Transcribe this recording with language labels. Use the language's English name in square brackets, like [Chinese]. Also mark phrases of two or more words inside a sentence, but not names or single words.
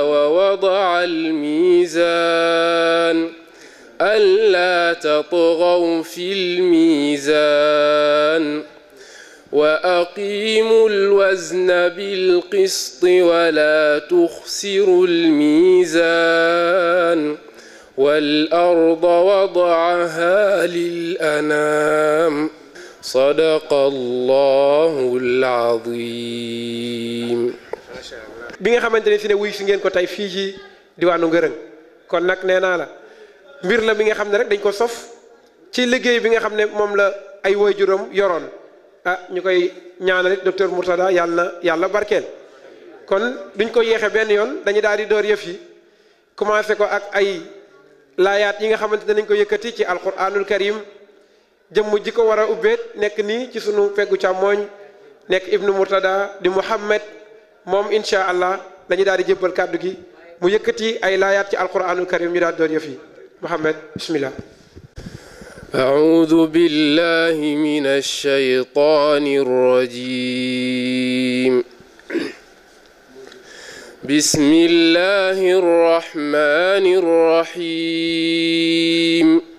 [Arabic] ووضع الميزان ألا تطغوا في الميزان وأقيموا الوزن بالقسط ولا تخسروا الميزان والأرض وضعها للأنام صدق الله العظيم. [Wolof] bi nga xamante ne si ne wuy si ngeen ko tey fii ci diwaanu Ngërëng kon nag nee naa la mbir la mi nga xam ne rek dañ ko sof ci liggéey bi nga xam ne moom la ay waajuram yoroon ñu koy ñaanal it docteur Mourtada yàlla barkeel kon duñ ko yéexe benn yoon dañu daal di door yëf yi commencé ko ak ay laayaat yi nga xamante ne dañ ko yëkkati ci [Arabic] القرآن الكريم [Wolof] jëmm ji ko war a ubbeet nekk nii ci sunu peggu càmmooñ nekk ibnu Mourtada di Muhammad moom [Arabic] إن شاء الله [Wolof] dañu daal di jébbal kàddu gi mu yëkkati ay laayaat ci [Arabic] القرآن الكريم [Wolof] ñu daal di door yëf yi محمد [Arabic] بسم الله. أعوذ بالله من الشيطان الرجيم. بسم الله الرحمن الرحيم.